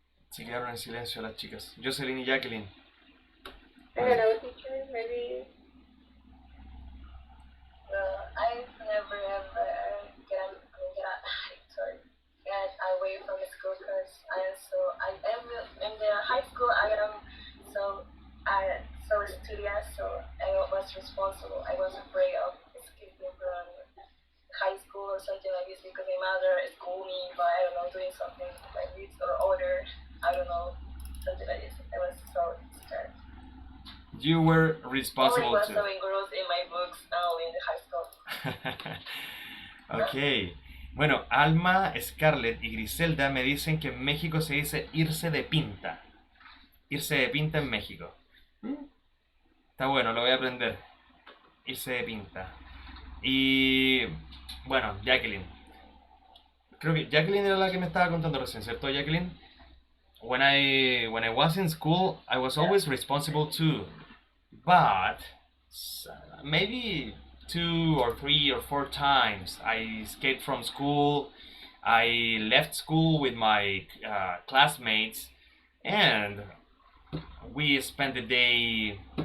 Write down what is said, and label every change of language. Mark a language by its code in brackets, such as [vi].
[es] Se quedaron en silencio las chicas. Jocelyn y Jacqueline. [en] I don't know, teacher, maybe. I've never ever get away from school because I am in the high school. I studious, so I was responsible. I was afraid of escaping from high school or something like this because my mother scolded me by I don't know doing something like this or other. I don't know something like this. I was so scared. You were Only responsible was to. so engrossed in my books only in the high school. Ok. [es] Bueno, Alma, Scarlett y Griselda me dicen que en México se dice irse de pinta. Irse de pinta en México. Está bueno, lo voy a aprender. Irse de pinta. Y bueno, Jacqueline. Creo que Jacqueline era la que me estaba contando recién, ¿cierto, Jacqueline? [en] When I was in school, I was always responsible too. But maybe 2 or 3 or 4 times I escaped from school. I left school with my classmates, and we spent the day.